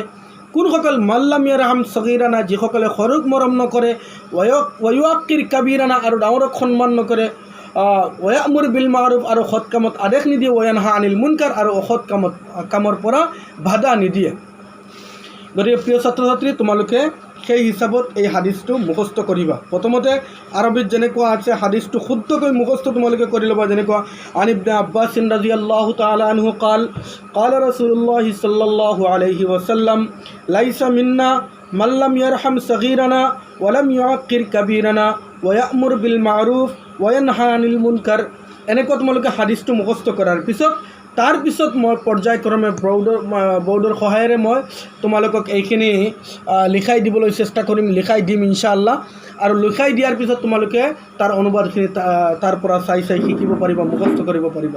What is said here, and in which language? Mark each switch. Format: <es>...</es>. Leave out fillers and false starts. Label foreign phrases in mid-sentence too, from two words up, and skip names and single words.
<as>কোনসকল</as> <ar>من لم يرحم صغيرنا,</ar> <as>যিসকলে সৰুক মৰম নকৰে,</as> <ar>ويوقر كبيرنا,</ar> <as>আৰু ডাঙৰক সন্মান নকৰে,</as> <ar>ويأمر بالمعروف,</ar> <as>আৰু সৎ কামত আদেশ নিদিয়ে,</as> <ar>وينهى عن المنكر,</ar> <as>আৰু অসৎ কামৰ পৰা বাধা নিদিয়ে। গতিকে প্ৰিয় ছাত্ৰ ছাত্ৰী, তোমালোকে সেই হিচাপত এই হাদিছটো মুখস্থ কৰিবা। প্ৰথমতে আৰবীত যেনেকুৱা আছে হাদিছটো শুদ্ধকৈ মুখস্থ তোমালোকে কৰি ল'বা।</as> <ar>যেনেকুৱা عن ابن عباس رضي الله تعالى عنه قال قال رسول الله صلى الله عليه وسلم ليس منا من لم يرحم صغيرنا ولم يعقر كبيرنا ويأمر بالمعروف وينهى عن المنكر।</ar> <as>এনেকুৱা তোমালোকে হাদিছটো মুখস্থ কৰাৰ পিছত তাৰপিছত মই পৰ্যায়ক্ৰমে বৰ্ডৰ সহায়েৰে মই তোমালোকক এইখিনি লিখাই দিবলৈ চেষ্টা কৰিম, লিখাই দিম ইনশাআল্লাহ। আৰু লিখাই দিয়াৰ পিছত তোমালোকে তাৰ অনুবাদখিনি তাৰ পৰা চাই শিকিব পাৰিবা, মুখস্থ কৰিব পাৰিবা।</as>